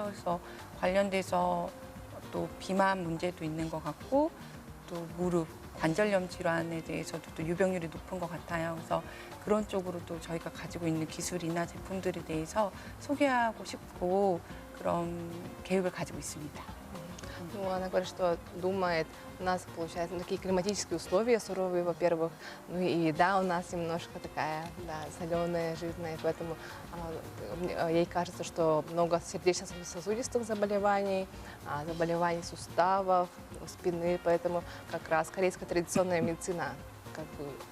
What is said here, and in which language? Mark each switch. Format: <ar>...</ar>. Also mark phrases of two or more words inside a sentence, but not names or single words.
<ko>그래서 관련돼서 또 비만 문제도 있는 것 같고 또 무릎, 관절염 질환에 대해서도 또 유병률이 높은 것 같아요. 그래서 그런 쪽으로도 저희가 가지고 있는 기술이나 제품들에 대해서 소개하고 싶고 그런 계획을 가지고 있습니다.</ko> <ru>Ну, она говорит, что думает, у нас, получается, такие климатические условия суровые, во-первых, ну и еда у нас немножко такая, да, соленая, жирная, поэтому ей кажется, что много сердечно-сосудистых заболеваний, заболеваний суставов, спины, поэтому как раз корейская традиционная медицина как бы</ru>